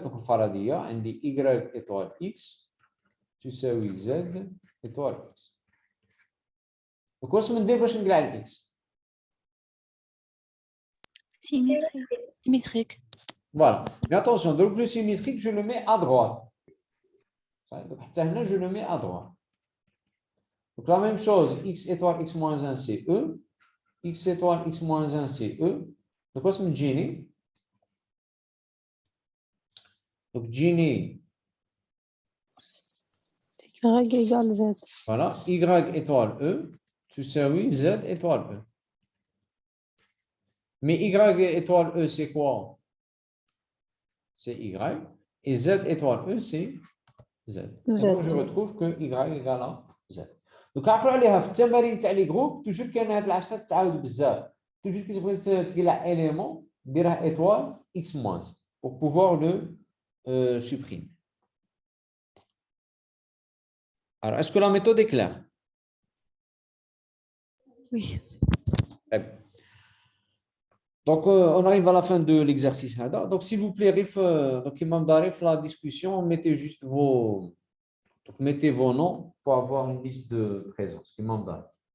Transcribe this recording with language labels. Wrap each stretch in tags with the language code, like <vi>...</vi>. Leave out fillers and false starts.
<fr>Donc,</fr> <ar>الفرضية عندي</ar> <fr>y étoile x</fr> <ar>تساوي</ar> <fr>z étoile x.</fr> <ar>Donc, واش ندير باش نقلع الاكس؟</ar> <fr>Symétrique. Voilà. Mais attention, donc le symétrique, je le mets à droite. Donc, je le mets à droite. Donc, la même chose, x étoile x moins 1, c'est E. X étoile x moins 1, c'est E. Donc, quoi c'est Gini? Donc, Gini. Y égale Z. Voilà. Y étoile E. Tu sais, oui, Z étoile E. Mais Y étoile E, c'est quoi? C'est Y. Et Z étoile E, c'est Z. Et donc, je retrouve que Y égale à Z.</fr> <ar>Donc, عرفوا عليها في التمارين تاع لي جروب توجور كاين هاد العفسه تعاود بزاف. توجور كي تبغي تقلع اليمون ديرها ايطوال اكس موان</ar> <fr>pour pouvoir le supprimer. Alors, est-ce que la méthode est claire? Oui. Très bien. Donc, on arrive à la fin de l'exercice. Donc, s'il vous plaît, Rif, donc, Imam Darif, la discussion, mettez juste mettez vos noms pour avoir une liste de présence. Imam Darif.</fr>